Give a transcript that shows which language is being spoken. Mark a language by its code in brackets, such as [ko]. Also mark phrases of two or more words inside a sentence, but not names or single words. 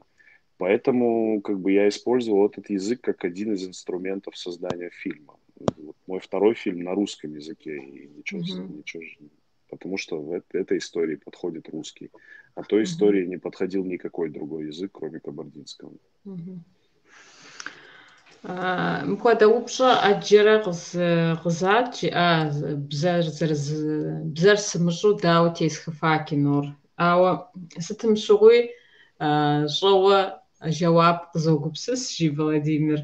[ru] Поэтому как бы я использовал этот язык как один из инструментов создания фильма. Вот мой второй фильм на русском языке, и ничего, потому что в этой истории подходит русский, а той истории не подходил никакой другой язык, кроме кабардинского. [kbd] Мхуэдэ упщӏэ ӏэджэрэ къызат жиӏа бзэр сымыщӏу дауэ тесхыфа кинор. Ауэ сытым щыгъуи щӏэуэ жэуап къызогупсыс, жи Владимир.